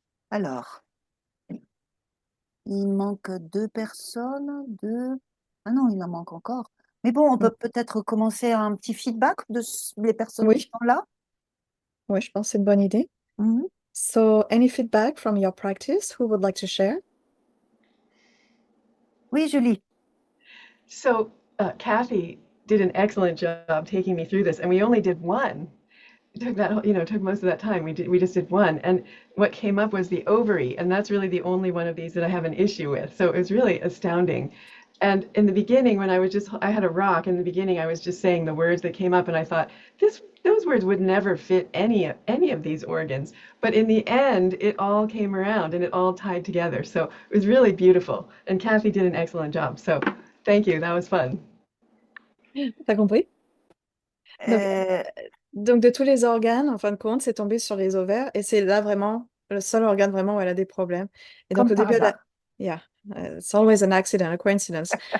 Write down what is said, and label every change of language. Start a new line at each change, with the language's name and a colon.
French: Alors, il manque 2 personnes, 2. Ah non, il en manque encore. Mais bon, on peut peut-être commencer un petit feedback de les personnes qui Oui. sont là. Oui, je pense que c'est une bonne idée. Mhm.
English: So, any feedback from your practice? Who would like to share?
French: Oui, Julie.
English: So Kathy did an excellent job taking me through this, and we only did one. It took that, took most of that time. We just did one, and what came up was the ovary, and that's really the only one of these that I have an issue with. So it was really astounding. And in the beginning, when I had a rock. In the beginning, I was just saying the words that came up, and I thought those words would never fit any of these organs. But in the end, it all came around and it all tied together. So it was really beautiful. And Kathy did an excellent job. So thank you. That was fun.
French: T'as compris? Euh, Donc, de tous les organes, en fin de compte, c'est tombé sur les ovaires et c'est là vraiment le seul organe vraiment où elle a des problèmes. Et donc, Comme au par début, hasard.
English: yeah, it's always an accident, a coincidence.